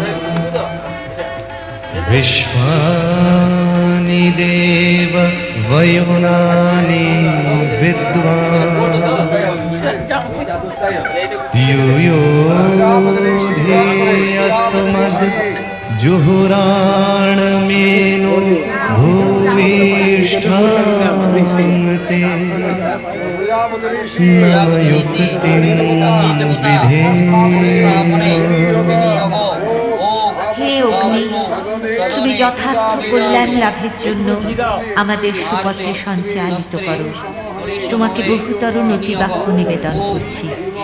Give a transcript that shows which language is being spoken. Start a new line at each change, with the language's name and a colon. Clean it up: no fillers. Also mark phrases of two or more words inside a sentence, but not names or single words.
Sanskrit: विश्वानि देव वयुनानि विद्वान्, यूयोऽस्मद् जुहुराणमेनो भूमिष्ठान्ते, नमयुक्तिं
Bangla: হে অগ্নি, তুমি যথার্থ কল্যাণ লাভের জন্য আমাদের সুপথে সঞ্চালিত করো। তোমাকে বহুতর নতিবাক্য নিবেদন করছি।